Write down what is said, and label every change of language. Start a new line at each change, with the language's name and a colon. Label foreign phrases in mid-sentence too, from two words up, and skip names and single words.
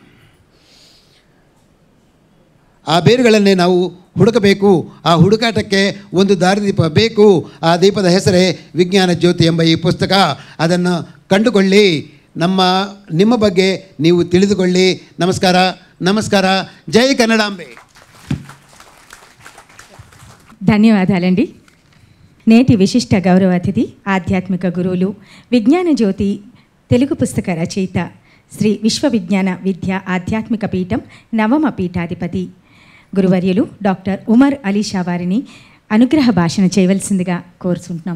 Kannada: ಆ ಬೇರುಗಳನ್ನೇ ನಾವು ಹುಡುಕಬೇಕು. ಆ ಹುಡುಕಾಟಕ್ಕೆ ಒಂದು ದಾರಿದೀಪ ಬೇಕು. ಆ ದೀಪದ ಹೆಸರೇ ವಿಜ್ಞಾನ ಜ್ಯೋತಿ ಎಂಬ ಈ ಪುಸ್ತಕ. ಅದನ್ನು ಕಂಡುಕೊಳ್ಳಿ, ನಿಮ್ಮ ಬಗ್ಗೆ ನೀವು ತಿಳಿದುಕೊಳ್ಳಿ. ನಮಸ್ಕಾರ, ನಮಸ್ಕಾರ. ಜೈ ಕನ್ನಡಾಂಬೆ.
Telugu: ధన్యవాదాలండి. నేటి విశిష్ట గౌరవ అతిథి ఆధ్యాత్మిక గురువులు విజ్ఞాన జ్యోతి తెలుగు పుస్తక రచయిత శ్రీ విశ్వ విజ్ఞాన విద్య ఆధ్యాత్మిక పీఠం నవమ పీఠాధిపతి గురువర్యులు డాక్టర్ ఉమర్ అలీ షా వారిని అనుగ్రహ భాషణ చేయవలసిందిగా కోరుచుంటున్నాం.